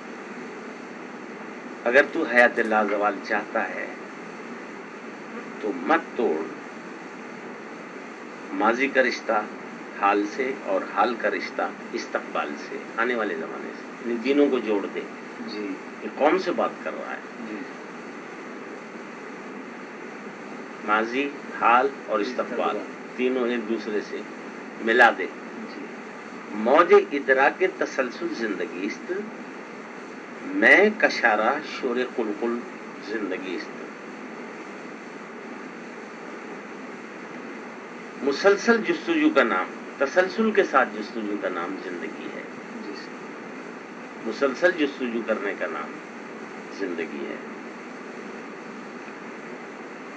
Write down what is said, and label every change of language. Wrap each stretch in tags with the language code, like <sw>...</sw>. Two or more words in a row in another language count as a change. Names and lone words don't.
<ur>اگر تو حیات لازوال چاہتا ہے تو مت توڑ ماضی کا رشتہ حال سے, اور حال کا رشتہ استقبال سے, آنے والے زمانے سے. ان تینوں کو جوڑ دے. یہ قوم سے بات کر رہا ہے. ماضی, حال اور استقبال تینوں ایک دوسرے سے ملا دے.</ur> <fa>موج ادراک تسلسل زندگی است, میں کشارہ شور قلقل زندگی است.</fa> <ur>مسلسل جستجو کا نام, تسلسل کے ساتھ جستجو کا نام زندگی ہے. مسلسل جستجو کرنے کا نام زندگی ہے.</ur>